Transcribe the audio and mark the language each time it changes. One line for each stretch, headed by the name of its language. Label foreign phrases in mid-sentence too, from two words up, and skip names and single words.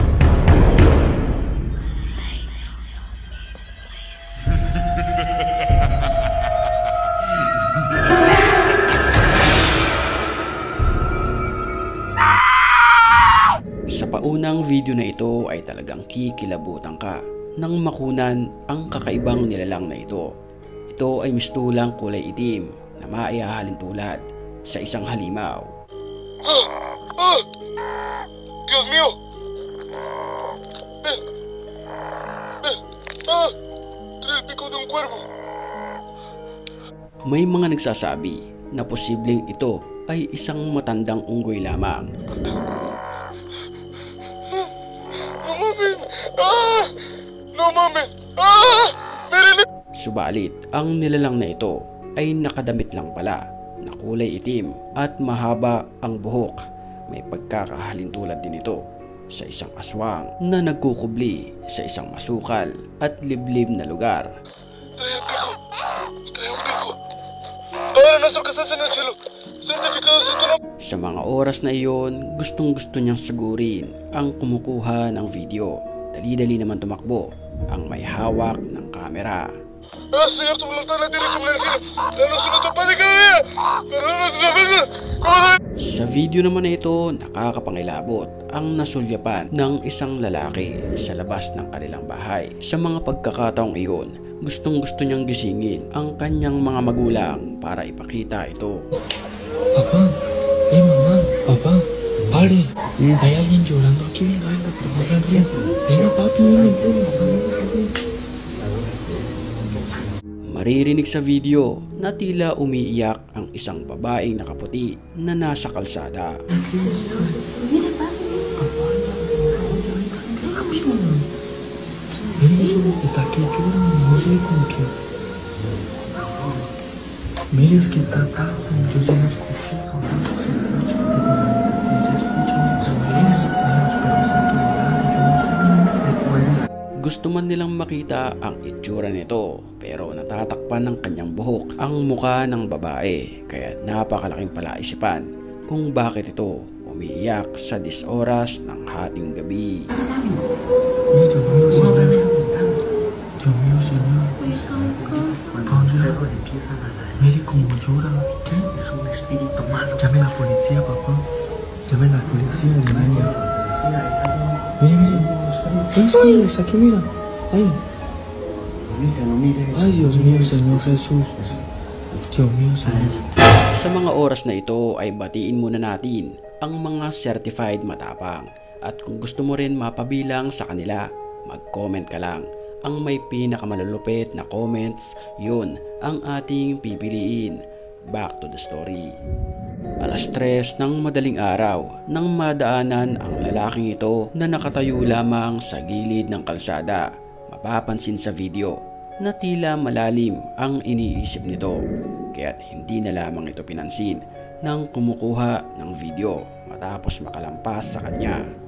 Filipino: Sa paunang video na ito ay talagang kikilabutan ka nang makunan ang kakaibang nilalang na ito. Ito ay mistulang kulay itim na maihahalin tulad sa isang halimaw.
Spanish: Dios mío! Trae el pico de un cuervo.
Filipino: May mga nagsasabi na posibleng ito ay isang matandang unggoy lamang.
Spanish: No mames! No mames! Miren!
Filipino: Subalit, ang nilalang na ito ay nakadamit lang pala na kulay itim at mahaba ang buhok. May pagkakahalin tulad din ito sa isang aswang na nagkukubli sa isang masukal at liblib na lugar.
Spanish: Trae el pico. Trae un pico. Padre nuestro que estás en el cielo, santificado sea tu nombre.
Filipino: Sa mga oras na iyon, gustong-gusto niyang sugurin ang kumukuha ng video. Dali-dali naman tumakbo ang may hawak ng kamera.
Spanish: Señor, tu voluntad en la tierra como en el cielo. Danos nuestro pan de cada día. Perdona nuestras ofensas.
Filipino: Sa video naman na ito, nakakapangilabot ang nasulyapan ng isang lalaki sa labas ng kanilang bahay. Sa mga pagkakataong iyon, gustong-gusto niyang gisingin ang kanyang mga magulang para ipakita ito.
Spanish: Papá, mamá, papá, pare, hay alguien llorando aquí, venga, venga, papi, venga, en serio,
Filipino: Maririnig sa video na tila umiiyak ang isang babaeng nakaputi na nasa kalsada.
Spanish: Mira, papi, está aquí llorando, no sé cómo que... Mira, es que está acá, yo se lo escuché,
Filipino: Gusto man nilang makita ang itsura nito pero natatakpan ng kanyang buhok ang muka ng babae kaya napakalaking palaisipan kung bakit ito umiiyak sa 10 oras ng hating gabi.
Spanish: Dios mío, señor. Mire cómo llora. Es un espíritu malo. Llame a la policía, papá. Llame a la policía de niño. Mire, mire. Ay, señor, está aquí, mira. Ay. No mires. Ay, Dios mío, Señor Jesús. Dios mío, Señor.
Filipino: Sa mga oras na ito ay batiin muna natin ang mga certified matapang at kung gusto mo rin mapabilang sa kanila, mag-comment ka lang. Ang may pinakamalulupit na comments, yun ang ating pipiliin.
English: Back to the story.
Filipino: Alas 3 ng madaling araw nang madaanan ang lalaking ito na nakatayo lamang sa gilid ng kalsada. Mapapansin sa video na tila malalim ang iniisip nito kaya't hindi na lamang ito pinansin ng kumukuha ng video matapos makalampas sa kanya.